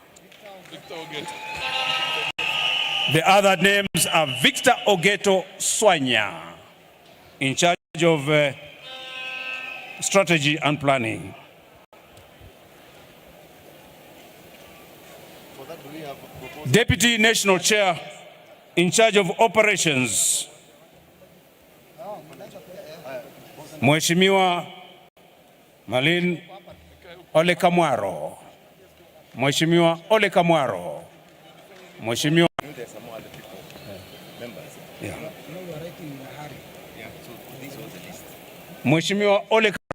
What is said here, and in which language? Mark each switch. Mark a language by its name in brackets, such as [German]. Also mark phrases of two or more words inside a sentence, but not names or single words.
[English] The other names are Victor Ogeto Swanya, in charge of strategy and planning. Deputy National Chair, in charge of operations, Mheshimiwa Malin Ole Kamwaro. Mheshimiwa Ole Kamwaro. Mheshimiwa Mheshimiwa Ole